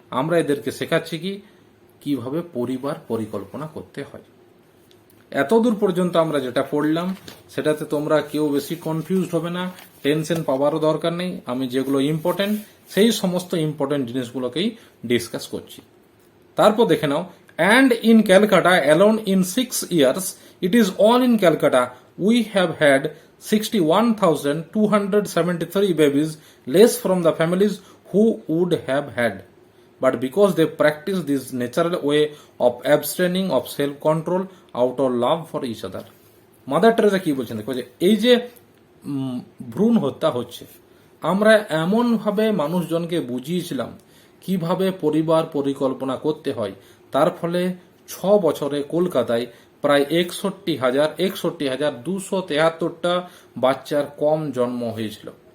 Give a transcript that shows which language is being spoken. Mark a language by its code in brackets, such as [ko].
[bn] আমরা এদেরকে শেখাচ্ছি কিভাবে পরিবার পরিকল্পনা করতে হয়। এতদূর পর্যন্ত আমরা যেটা পড়লাম সেটাতে তোমরা কেউ বেশি কনফিউজড হবে না, টেনশন পাওয়ারও দরকার নেই। আমি যেগুলো ইম্পর্টেন্ট সেই সমস্ত ইম্পর্টেন্ট জিনিসগুলোকেই ডিসকাস করছি। তারপর দেখে নাও, [en] and in Calcutta alone in 6 years, it is all in Calcutta, we have had 61,273 babies less from the families who would have had, but because they practice this natural way of abstaining of self-control out of love for each other. [bn] Mother Teresa কি বলছেন দেখো, যে এই যে ভ্রূণ হত্যা হচ্ছে, আমরা এমন ভাবে মানুষজনকে বুঝিয়েছিলাম কিভাবে পরিবার পরিকল্পনা করতে হয়, তার ফলে 6 বছরে কলকাতায় প্রায় 61,273টা বাচ্চার কম জন্ম হয়েছিল।